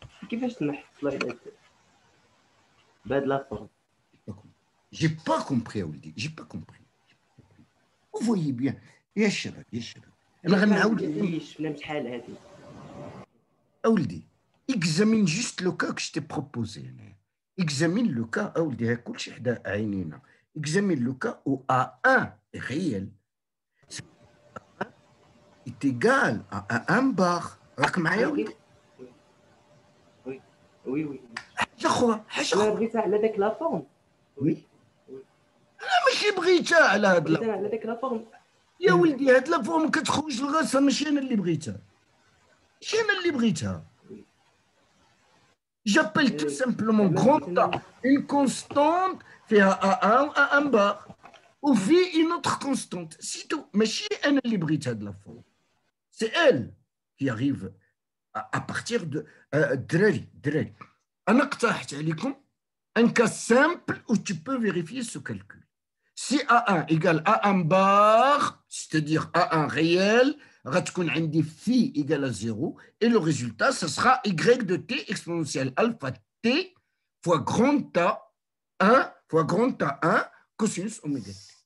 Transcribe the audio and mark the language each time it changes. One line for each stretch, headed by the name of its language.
Arabic: كيفاش نحصلها بهاد لا فورم؟
French: J'ai pas compris, Aouldi. J'ai pas compris. Vous voyez bien.
Arabic: يا شباب يا شباب أنا غنعاود شفنا بشحال هذه.
French: أولدي examine juste le cas que je t'ai proposé. Examine le cas
Arabic: أولدي كل شيء حدا عينينا.
French: Examine le cas où A1 est réel. Est égal à 1 bar.
Arabic: راك معايا ولدي؟ وي حاجة أخرى حاجة انا أخرى. بغيتها على داك لا فورم. وي ماشي بغيتها على هاد بغيتها على داك لا فورم. يا ولدي هاد لا فورم كتخرج لراسها ماشي أنا اللي بغيتها. ماشي أنا اللي بغيتها.
French: J'appelle tout simplement grand A une constante
Arabic: فيها A1 و A1 bar وفي
French: une autre constante. C'est tout.
Arabic: ماشي أنا اللي بغيت هاد لا فورم.
French: C'est elle qui arrive à partir de
Arabic: دراري أنا اقترحت عليكم
French: un cas simple où tu peux vérifier ce calcul. Si A1 égale A1 bar, c'est-à-dire A1 réel,
Arabic: غتكون عندي
French: phi égale à 0 et le résultat, ce sera y de t exponentielle alpha t fois grand A 1 fois grand A 1 cosinus oméga t.